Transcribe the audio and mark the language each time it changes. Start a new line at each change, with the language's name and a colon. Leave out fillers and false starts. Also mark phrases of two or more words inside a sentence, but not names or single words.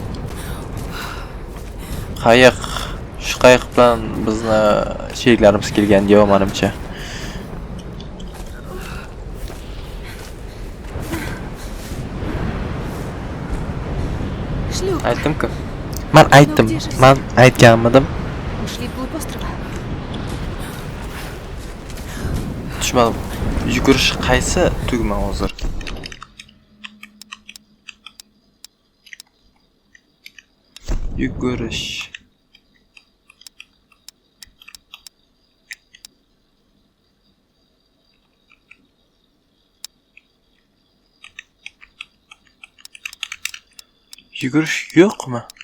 Uzbek: Qayiq, shu qayiq bilan bizni sheriklarimiz kelgan yo'q menimcha. Aytdim-ku. Men aytdim. Men aytganmidim.
Russian: Ушли вглубь острова.
Uzbek: Tushmadim. Yugurish qaysi tugma hozir? Yugurish. Yugurish yo'qmi?